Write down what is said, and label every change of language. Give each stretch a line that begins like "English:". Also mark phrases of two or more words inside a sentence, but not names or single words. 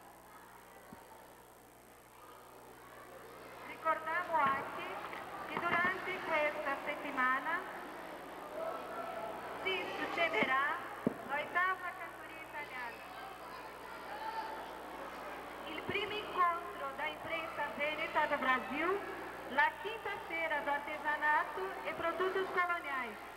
Italian: Ricordiamo anche che durante questa settimana si succederà l'ottava cantoria italiana. Il primo incontro
Portuguese: da imprensa veneta do Brasil, la quinta-feira do artesanato e produtos coloniais.